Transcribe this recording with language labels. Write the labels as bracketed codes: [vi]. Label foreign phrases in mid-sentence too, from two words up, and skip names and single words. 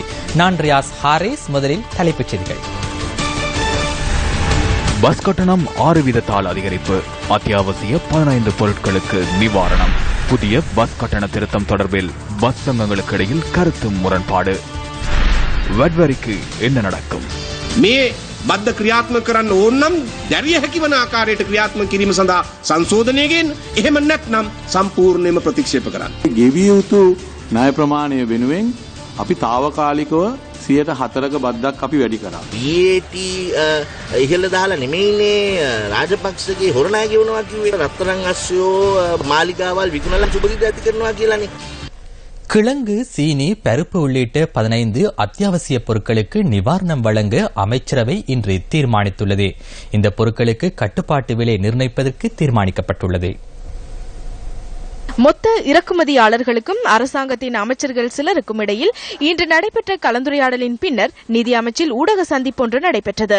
[ta] நான் ரியாஸ் ஹாரிஸ். முதலில் தலைப்புச் செய்திகள். பஸ் கட்டணம் 6 வீதத்தால் அதிகரிப்பு, அத்தியாவசிய 15 பொருட்களுக்கு நிவாரணம். புதிய பஸ் கட்டண திருத்தம் தொடர்பில் பஸ் சங்கங்களுக்கு இடையில் கருத்து முரண்பாடு. வட்வரிக்கு என்ன நடக்கும்? [si] බද්ධ ක්‍රියාත්මක කරන්න ඕනනම් දැරිය හැකි වන ආකාරයට ක්‍රියාත්මක කිරීම සඳහා සංශෝධනයකින් එහෙම නැත්නම් සම්පූර්ණයෙන්ම ප්‍රතික්ෂේප කරන්න. ගෙවිය යුතු ණය ප්‍රමාණය වෙනුවෙන් අපි తాවකාලිකව 104ක බද්දක් අපි වැඩි කරා. VAT ඉහළ දාලා නෙමෙයිනේ රාජපක්ෂගේ හොරණා කියනවා කිව්වේ. රත්තරන් අස්සයෝ මාලිගාවල් විකුණලා සුබදිද ඇති කරනවා කියලානේ. [ta] கிழங்கு, சீனி, பருப்பு உள்ளிட்ட 15 அத்தியாவசிய பொருட்களுக்கு நிவாரணம் வழங்க அமைச்சரவை இன்று தீர்மானித்துள்ளது. இந்த பொருட்களுக்கு கட்டுப்பாட்டு விலை நிர்ணயிப்பதற்கு தீர்மானிக்கப்பட்டுள்ளது. மொத்த இறக்குமதியாளர்களுக்கும் அரசாங்கத்தின் அமைச்சர்கள் சிலருக்கும் இடையில் இன்று நடைபெற்ற கலந்துரையாடலின் பின்னர் நிதி அமைச்சில் ஊடக சந்திப்பு ஒன்று நடைபெற்றது.